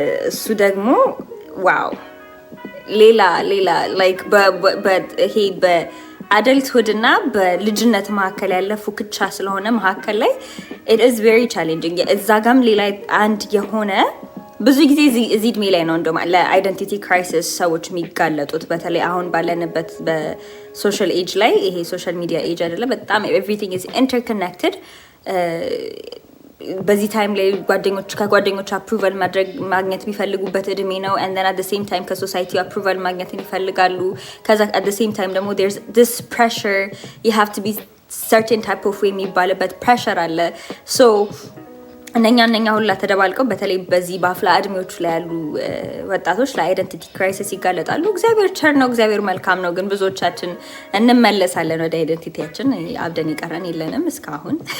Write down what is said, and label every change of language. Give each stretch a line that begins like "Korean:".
Amharic: እሱ ደግሞ ዋው ሌላ like ይሄ በአደልትሁድ እና በልጅነት መካከል ያለ ፉክቻ ስለሆነ መካከል ላይ
English: it is very challenging።
Amharic: እዛ ጋም ሌላ አንድ የሆነ ብዙ ጊዜ እዚህ እድሜ ላይ ነው እንደውም ለአይደንቲቲ ክራይሲስ ሰዎች የሚጋለጡት በተለይ አሁን ባለንበት በሶሻል ኤጅ ላይ ይሄ ሶሻል ሚዲያ ኤጅ አይደለ? በጣም
English: everything is interconnected።
Amharic: በዚህ ታይም ላይ ከጓደኞች አፕሩቫል ማግኘት የሚፈልጉበት እድሜ ነው።
English: and then at the same time
Amharic: ከሶሳይቲ አፕሩቫል ማግኘትን ይፈልጋሉ። ከዛ
English: at the same time
Amharic: ደግሞ
English: there's this pressure, you have to be certain type of way
Amharic: የሚባልበት pressure አለ። so እነኛ ሁላ ተደባልቀው በተለይ በዚህ በአፍላ እድሜዎች ላይ ያሉ ወጣቶች ለአይደንቲቲ ክራይሲስ ይጋለጣሉ። እግዚአብሔር ቸር ነው፣ እግዚአብሔር መልካም ነው። ግን ብዙዎቻችን እንመለሳለን ወደ አይደንቲቲያችን። አብደን ይቀረን የለንም እስካሁን።